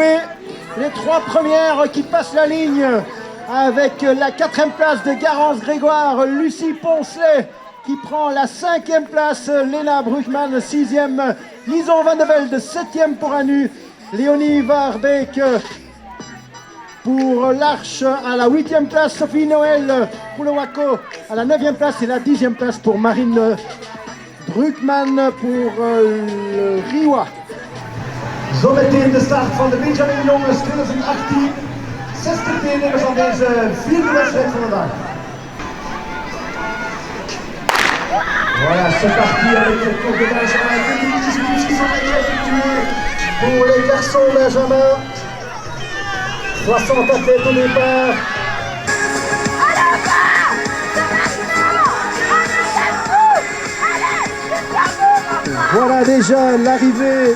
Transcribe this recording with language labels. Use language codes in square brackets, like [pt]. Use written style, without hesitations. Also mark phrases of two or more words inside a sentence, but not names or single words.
[fr] Les 3 premières qui passent la ligne avec la 4e place de Garance Grégoire, Lucie Poncelet qui prend la 5e place, Léna Bruckmann 6e, Lison Van de Velde 7e pour Anu, Léonie Warbeck pour l'Arche à la 8e place, Sophie Noël pour le Waco à la 9e place et la 10e place pour Marine Druckmann pour le Riwa. [nl] Zometeen de start van de Benjamin Jongens 2018. 60 deelnemers aan deze 4e wedstrijd van de dag. [fr] Voilà, c'est parti avec le tour de Benjamin. 600 mètres effectués pour les garçons Benjamin. 60 athlètes au départ. Voilà déjà l'arrivée.